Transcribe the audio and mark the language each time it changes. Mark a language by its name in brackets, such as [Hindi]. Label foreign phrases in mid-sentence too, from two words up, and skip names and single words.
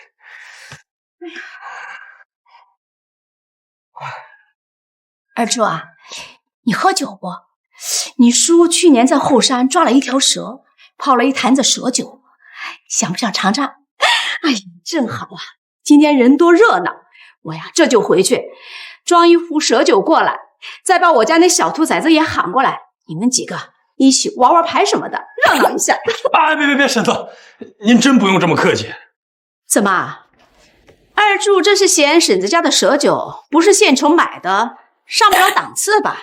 [Chinese] 二柱啊，你喝酒不？你叔去年在後山抓了一條蛇，泡了一壇子蛇酒，想不想嘗嘗？哎呀，正好啊，今天人多熱鬧，我呀這就回去裝一壺蛇酒過來，再把我家那小兔崽子也喊過來，你們幾個一起玩玩牌什麼的，熱鬧一下。哎，別，嬸子，您真不用這麼客氣。怎麼？二柱這是嫌嬸子家的蛇酒不是現成買的，上不了檔次吧？